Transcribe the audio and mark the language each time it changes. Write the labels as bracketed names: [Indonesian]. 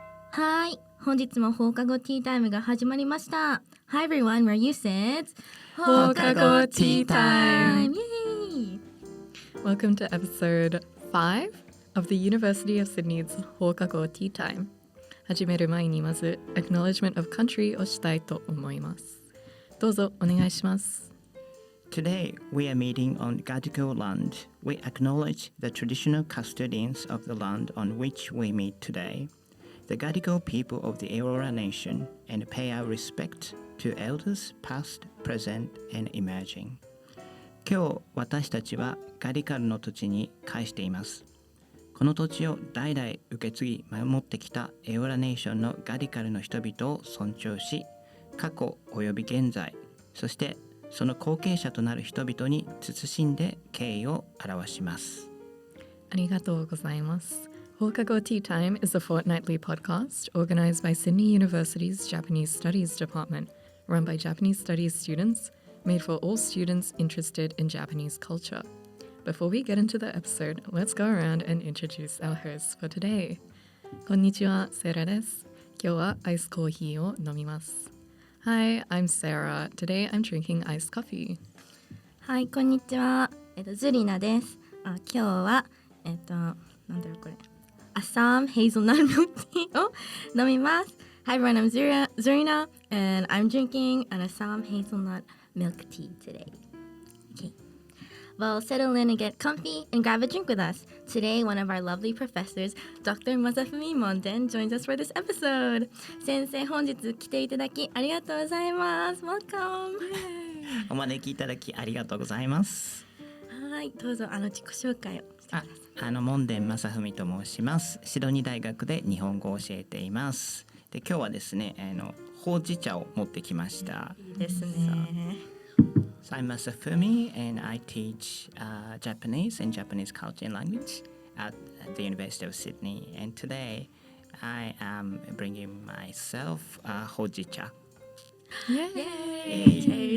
[Japanese] はい、本日も放課後ティータイムが始まりました。 [English] Hi everyone, we're USYD. 放課後 Tea Time. Yay! Welcome to episode 5 of the University of Sydney's Houkago Tea Time. [Japanese] 始める前にまず Acknowledgement of Country をしたいと思います。どうぞお願いします。 [English] Today, we are meeting on Gadigal land. We acknowledge the traditional custodians of the land on which we meet today, the Gadigal people of the Aurora Nation, and pay our respect to elders past, present, and emerging. [Japanese] 今日、私たちはガディカルの土地に帰しています。この土地を代々受け継ぎ守ってきたエオラネーションのガディカルの人々を尊重し、過去および現在、そしてその後継者となる人々に慎んで敬意を表します。ありがとうございます。 [English] Houkago Tea Time is a fortnightly podcast organized by Sydney University's Japanese Studies Department, run by Japanese Studies students, made for all students interested in Japanese culture. Before we get into the episode, let's go around and introduce our hosts for today. [Japanese] こんにちは、セラです。今日はアイスコーヒーを飲みます。 [English] Hi, I'm Sarah. Today I'm drinking iced coffee. [Japanese] はい、こんにちは。ズリナです。今日はなんだろうこれ。 [English] Assam hazelnut milk tea [Japanese] を飲みます。 [English] Hi everyone, I'm Czarina, and I'm drinking an Assam hazelnut milk tea today. Okay. Well, settle in and get comfy and grab a drink with us. Today, one of our lovely professors, Dr. Masafumi Monden, joins us for this episode. [Japanese] 先生、本日来ていただきありがとうございます。 [English] Welcome! [Japanese] お招きいただきありがとうございます。はい、どうぞ自己紹介をしてください。モンデン正文と申します。シドニー大学で日本語を教えています。で、今日はですね、ほうじ茶を持ってきました。いいですね。 [English] So I'm Masafumi and I teach Japanese and Japanese culture and language at the University of Sydney. And today I am bringing myself hojicha. Yay!